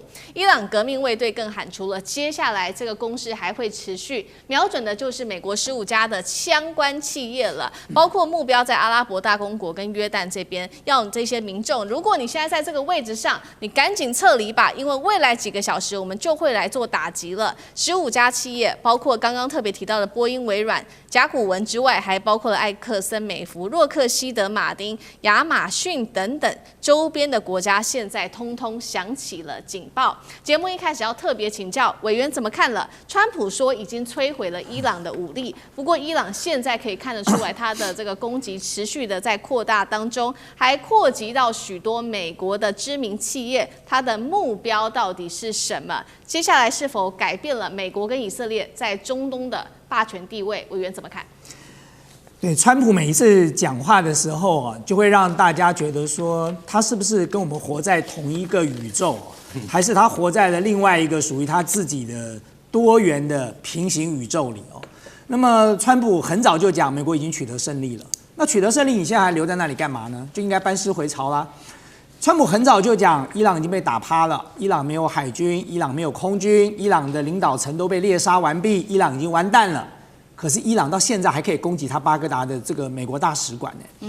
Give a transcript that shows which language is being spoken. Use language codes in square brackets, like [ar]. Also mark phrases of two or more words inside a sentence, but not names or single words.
[zh] 伊朗革命衛隊更喊出了接下來這個攻勢還會持續，瞄準的就是美國15家的相關企業了，包括目標在阿拉伯大公國跟約旦這邊，要這些民眾，如果你現在在這個位置上，你趕緊撤離吧，因為未來幾個小時我們就會來做打擊了。15家企業，包括剛剛特別提到的波音、微軟、甲骨文之外，還包括了艾克森美孚、洛克希德馬丁、亞馬遜等等周邊的國家，現在通通響起了警報。節目一開始要特別請教委員怎麼看了？川普說已經摧毀了伊朗的武力，不過伊朗現在可以看得出來，他的這個攻擊持續的在擴大當中，還擴及到許多美國的知名企業，它的目標到底是什麼？接下來是否改變了美國跟以色列在中東的霸權地位？委員怎麼看？对，川普每一次講話的時候啊，就會讓大家覺得說，他是不是跟我們活在同一個宇宙，還是他活在了另外一個屬於他自己的多元的平行宇宙裡哦？那麼川普很早就講，美國已經取得勝利了。那取得勝利，你現在還留在那裡幹嘛呢？就應該班師回朝啦。川普很早就講，伊朗已經被打趴了，伊朗沒有海軍，伊朗沒有空軍，伊朗的領導層都被獵殺完畢，伊朗已經完蛋了。可是伊朗到現在還可以攻擊他巴格達的這個美國大使館呢。